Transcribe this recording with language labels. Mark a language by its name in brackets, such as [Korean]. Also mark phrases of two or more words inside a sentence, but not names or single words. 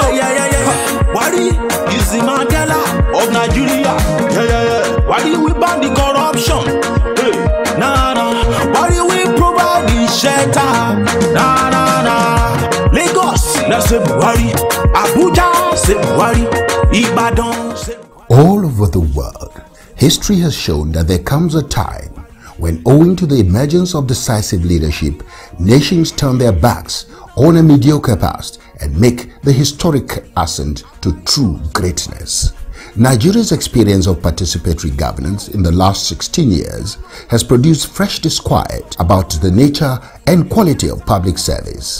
[English] Buhari is the Mandela of Nigeria. Buhari we ban the corruption. Buhari we provide the shelter. Lagos, let's say Buhari. Abuja, say Buhari. Ibadan, say Buhari. All over the world, history has shown that there comes a time when, owing to the emergence of decisive leadership, nations turn their backs on a mediocre past and make the historic ascent to true greatness. Nigeria's experience of participatory governance in the last 16 years has produced fresh disquiet about the nature and quality of public service.